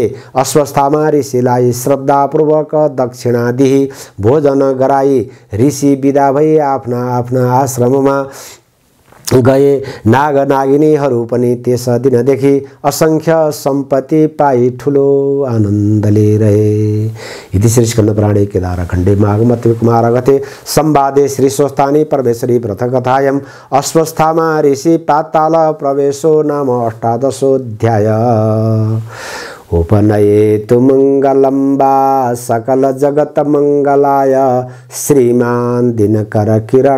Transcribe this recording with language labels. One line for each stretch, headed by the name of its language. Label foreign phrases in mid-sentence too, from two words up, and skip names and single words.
Nepali: अस्वस्थामा ऋषिलाई श्रद्धापूर्वक दक्षिणा दिई भोजन गराई ऋषि विदा भई आफ्ना आफ्ना आश्रममा गए। नाग नागिनीहरू पनि त्यस दिनदेखि असंख्य सम्पत्ति पाई ठुलो आनन्दले रहे।
Sanskrit: इति श्री स्कन्दपुराणे केदारखण्डे माघमते कुमारगते संवादे श्री स्वस्तानी परमेश्वरी व्रतकथायाम् अस्वस्थामा ऋषि पाताल प्रवेशो नाम 18 उपनयेतु मंगलं वा सकल जगत मंगलाय श्रीमान दिनकर किरण